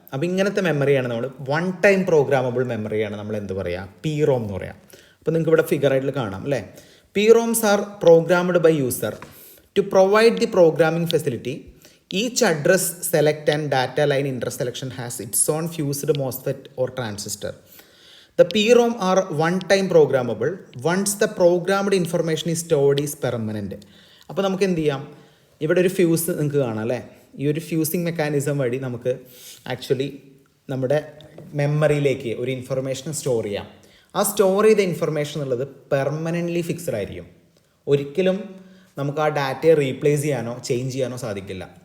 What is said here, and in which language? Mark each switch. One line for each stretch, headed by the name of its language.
Malayalam: അപ്പോൾ ഇങ്ങനത്തെ മെമ്മറിയാണ് നമ്മൾ വൺ ടൈം പ്രോഗ്രാമബിൾ മെമ്മറിയാണ് നമ്മൾ എന്ത് പറയുക? പി റോം എന്ന് പറയാം. അപ്പോൾ നിങ്ങൾക്ക് ഇവിടെ ഫിഗറായിട്ട് കാണാം അല്ലേ?
English: PROMs are programmed by user to provide the programming facility. Each address select and data line intersection has its own fused MOSFET or transistor. The PROM are one-time programmable. Once the programmed information is stored is permanent.
Malayalam: അപ്പോൾ നമുക്ക് എന്ത് ചെയ്യാം? ഇവിടെ ഒരു fuse നിങ്ങൾക്ക് കാണാം അല്ലേ? ഈ ഒരു ഫ്യൂസിങ് മെക്കാനിസം വഴി നമുക്ക് ആക്ച്വലി നമ്മുടെ മെമ്മറിയിലേക്ക് ഒരു ഇൻഫർമേഷൻ സ്റ്റോർ ചെയ്യാം. ആ സ്റ്റോർ ചെയ്ത ഇൻഫർമേഷൻ എന്നുള്ളത് പെർമനൻ്റ്ലി ഫിക്സഡ് ആയിരിക്കും. ഒരിക്കലും നമുക്ക് ആ ഡാറ്റയെ റീപ്ലേസ് ചെയ്യാനോ ചേഞ്ച് ചെയ്യാനോ സാധിക്കില്ല.